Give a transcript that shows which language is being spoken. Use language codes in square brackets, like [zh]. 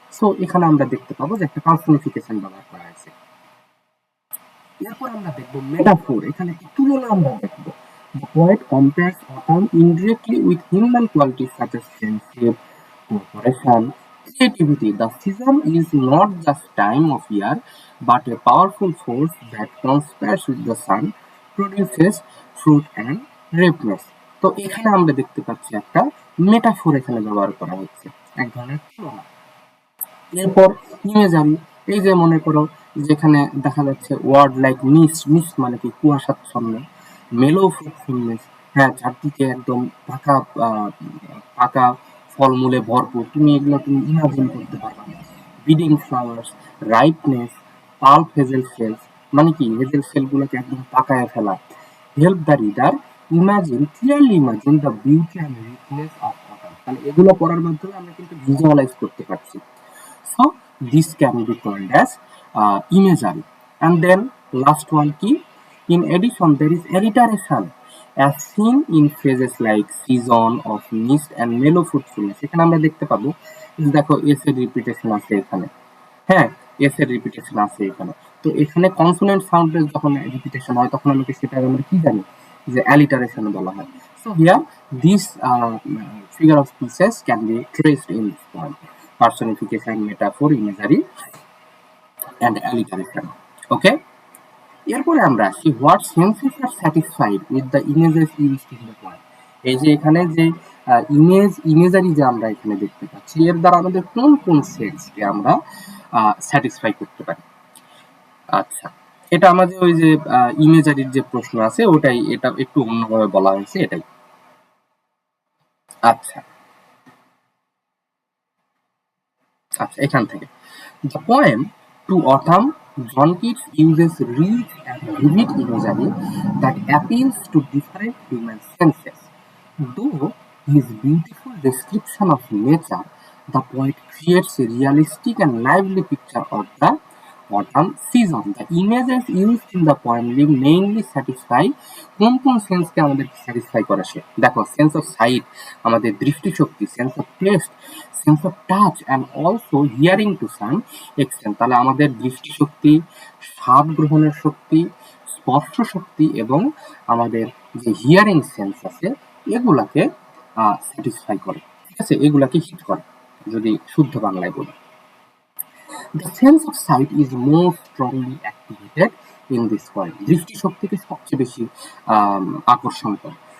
[bn] So এখানে আমরা দেখতে পাবো যে একটা পার্সনিফিকেশন ব্যবহার করা হয়েছে। এরপর আমরা দেখবো মেটাফোর। এখানে কি তুলনা আমরা দেখবো। [en] The poet compares autumn indirectly with human qualities such as friendship, cooperation, creativity. The season is not just time of year, but a powerful force that conspires with the sun, produces fruit and ripeness. [bn] তো এখানে আমরা দেখতে পাচ্ছি একটা metaphor এখানে ব্যবহার করা হচ্ছে, এক ধরনের তুলনা। এরপর ইমেজারি, এই যে মনে করো যেখানে দেখা যাচ্ছে ওয়ার্ড লাইক মিস্ট, মিস্ট মানে কি কুয়াশাচ্ছন্ন, মেলো ফ্রুটফুলনেস, হ্যাঁ চারদিকে একদম পাকা পাকা ফলমূলে ভরপুর, তুমি এগুলো তুমি ইমাজিন করতে পারবা। Bidding flowers, ripeness, pulp hazel sales, মানে কি হেজেল সেলগুলোকে একদম পাকায় ফেলা। [en] Help the reader imagine, clearly imagine the beauty and richness of autumn. [bn] মানে এগুলো পড়ার মাধ্যমে আমরা কিন্তু ভিজুয়ালাইজ করতে পারছি। [en] So this can be called as imagery. And then last one key, in addition there is alliteration as seen in phrases like season of mist and mellow fruitfulness. [bn] এখানে আমরা দেখতে পাবো দেখো এস এর রিপিটেশন আছে এখানে, হ্যাঁ এস এর রিপিটেশন আছে এখানে। তো এখানে কনসোনেন্ট সাউন্ডের যখন রিপিটেশন হয় তখন আমরা সেটা আমরা কি জানি যে অ্যালিটারেশন বলা হয়। [en] So here this figure of speeches can be traced in this point, personification, metaphor, imagery and alliteration. [bn] ওকে, এরপরে আমরা আসি [en] What senses are satisfied with the images used in the point. [bn] এই যে এখানে যে ইমেজারি যে আমরা এখানে দেখতে পাচ্ছি এর দ্বারা আমাদের কোন কোন সেন্সকে আমরা স্যাটিসফাই করতে পারি। আচ্ছা, এটা আমাদের ওই যে ইমেজারির যে প্রশ্ন আছে ওটাই, এটা একটু অন্যভাবে বলা হয়েছে এটাই। আচ্ছা আচ্ছা, এখান থেকে [en] the poem To Autumn, John Keats uses rich and vivid imagery that appeals to different human senses. Though his beautiful description of nature, the poet creates a realistic and lively picture of the autumn season. The images used in the poem mainly satisfy [bn] কোন কোন সেন্সকে আমাদের satisfy করে সে দেখো, [en] sense of sight [bn] আমাদের দৃষ্টিশক্তি, [en] Sense of taste, sense of touch and also hearing to some extent. [bn] তাহলে আমাদের দৃষ্টিশক্তি, স্বাদ গ্রহণের শক্তি, স্পর্শ শক্তি এবং আমাদের যে হিয়ারিং সেন্স আছে এগুলাকে স্যাটিসফাই করে, ঠিক আছে, এগুলাকে হিট করে যদি শুদ্ধ বাংলায় বলি। [en] The sense of sight is more strongly activated in this point. [bn] দৃষ্টিশক্তিকে সবচেয়ে বেশি আকর্ষণ করে।